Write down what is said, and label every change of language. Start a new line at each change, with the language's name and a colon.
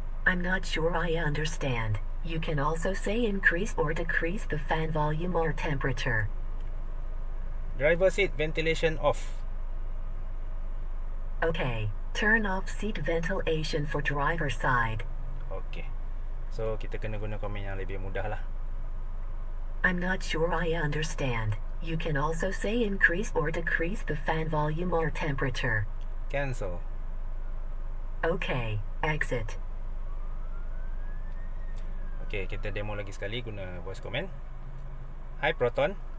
English: I'm not sure I understand. You can also say increase or decrease the fan volume or temperature. Driver seat ventilation off. Okay. Turn off seat ventilation for driver side. Okay.
Malay: So kita kena guna komen yang lebih mudah lah.
English: I'm not sure I understand. You can also say increase or decrease the fan volume or temperature. Cancel. Okay. Exit.
Malay: Okay, kita demo lagi sekali guna voice command. Hi Proton.